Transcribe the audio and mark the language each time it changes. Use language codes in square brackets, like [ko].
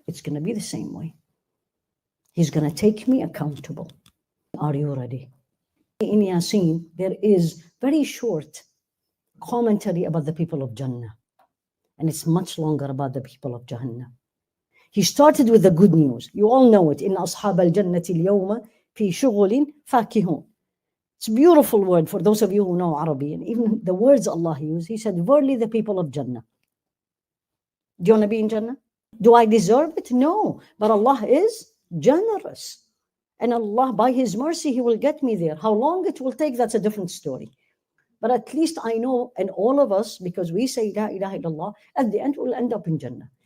[en] It's going to be the same way. He's going to take me accountable. Are you ready? In Yasin, there is very short commentary about the people of Jannah. And it's much longer about the people of Jahannam. He started with the good news. You all know it. [ar] إِنَّ أَصْحَابَ الْجَنَّةِ الْيَوْمَ فِي شُغُلٍ فَاكِهُونَ. [en] It's a beautiful word for those of you who know Arabic. And even the words Allah used, He said, verily the people of Jannah. Do you want to be in Jannah? Do I deserve it? No. But Allah is generous. And Allah, by His mercy, He will get me there. How long it will take, that's a different story. But at least I know, and all of us, because we say La ilaha illallah, at the end we'll end up in Jannah.